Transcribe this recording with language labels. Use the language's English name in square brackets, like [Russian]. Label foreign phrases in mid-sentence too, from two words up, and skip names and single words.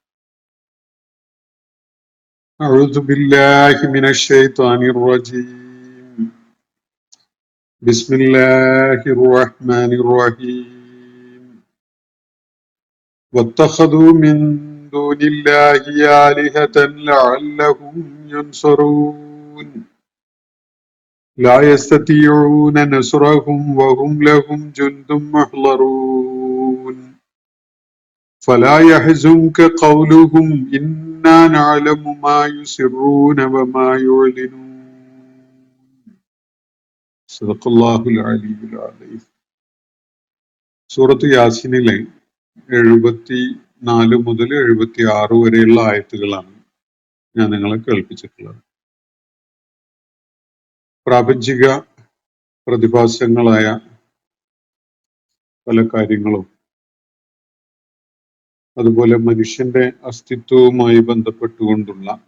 [Arabic] أعوذ بالله من الشيطان الرجيم. بسم الله الرحمن الرحيم. واتخذوا من دون الله آلهة لعلهم ينصرون لا يستطيعون نصرهم وهم لهم جند محضرون فلا يحزنك قولهم إنا نعلم ما يسرون وما يعلنون صدق الله العلي العظيم. [Malayalam] സൂറത്ത് യാസീനിലെ 74 മുതൽ 76 വരെയുള്ള ആയത്തുകളാണ് ഞാൻ നിങ്ങളെ കേൾപ്പിച്ചിട്ടുള്ളത്. പ്രാപഞ്ചിക പ്രതിഭാസങ്ങളായ പല കാര്യങ്ങളും അതുപോലെ മനുഷ്യന്റെ അസ്തിത്വവുമായി ബന്ധപ്പെട്ടുകൊണ്ടുള്ള